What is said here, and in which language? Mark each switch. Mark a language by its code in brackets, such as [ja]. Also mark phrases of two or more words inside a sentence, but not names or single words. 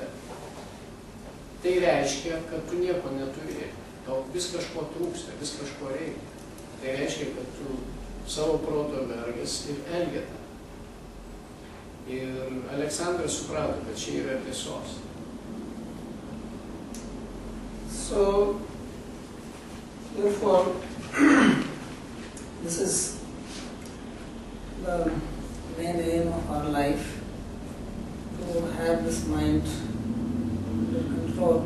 [lt] Tai reiškia, kad tu nieko neturi. Tau vis kažko trūksta, vis kažko reikia. Tai reiškia, kad tu savo proto vergas ir elgeta. Ir Aleksandras suprato, kad čia yra tiesos. [en] So, therefore, this is the main aim of our life, to have this mind under control.